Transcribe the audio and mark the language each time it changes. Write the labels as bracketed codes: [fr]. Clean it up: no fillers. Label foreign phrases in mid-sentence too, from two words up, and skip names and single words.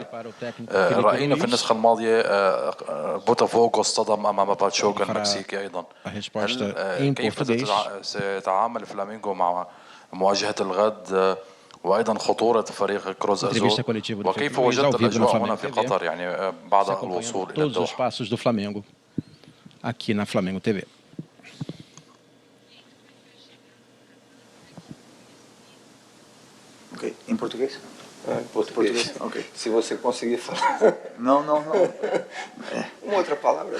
[ar] رأينا في النسخة الماضية بوتافوغو اصطدم أمام باتشوكا المكسيكي أيضا. كيف سيتعامل فلامينغو مع مواجهة الغد وأيضا خطورة فريق كروز أزول، وكيف وجدت الأجواء هنا في قطر يعني بعد الوصول إلى الدوحة؟ [pt] Todos os passos do Flamengo aqui na Flamengo TV. Ok, em português? Em português. Ok. Se você conseguir falar. Não. Uma outra palavra?